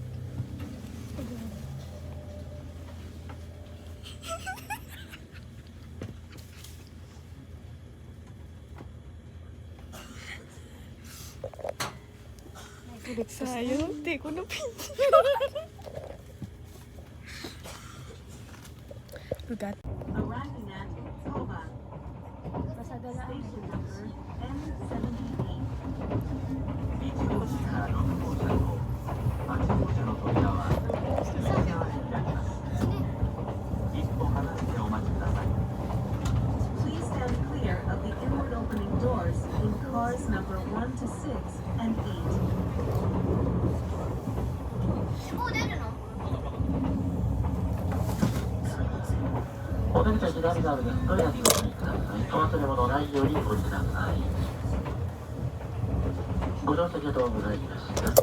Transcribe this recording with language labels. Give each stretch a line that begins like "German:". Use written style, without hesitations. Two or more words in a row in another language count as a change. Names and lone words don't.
Filipino: Sayang, hindi ko na picture. Lugat.
English: Arriving at Toba. Station number M78.
Japanese: 1号車の到着を、8号車の扉は一歩離れてお待ちください。
English: Please stand clear of the inward opening doors in cars number 1 to 6 and 8.
Japanese: お出口は左側です。どれだけご注意ください。お忘れ物ないようにご注意ください。ご乗車ありがとうございました。